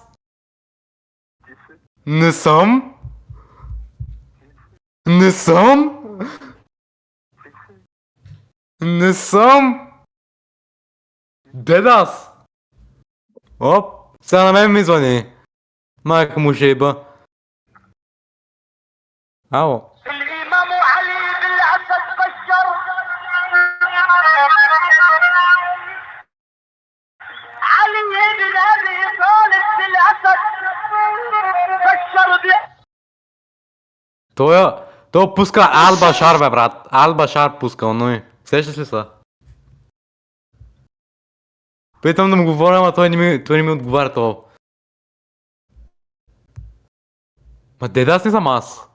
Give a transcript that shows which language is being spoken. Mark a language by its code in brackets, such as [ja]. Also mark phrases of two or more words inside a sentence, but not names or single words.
[bg] Ти си. Не съм. Не съм. Ти си. Не съм. Дедас. Оп, сега на мен ми звъни. Майка му шейба. Ало. [ar] الإمام علي بالأسد بشر علي بن أبي طالب بالأسد بشر [bg] Той пуска Ал-Башар, бе, брат. Ал-Башар пускал, но и. Сещаш ли са? Питам да му говоря, ама той не ми отговаря това. Ма дедас не съм аз.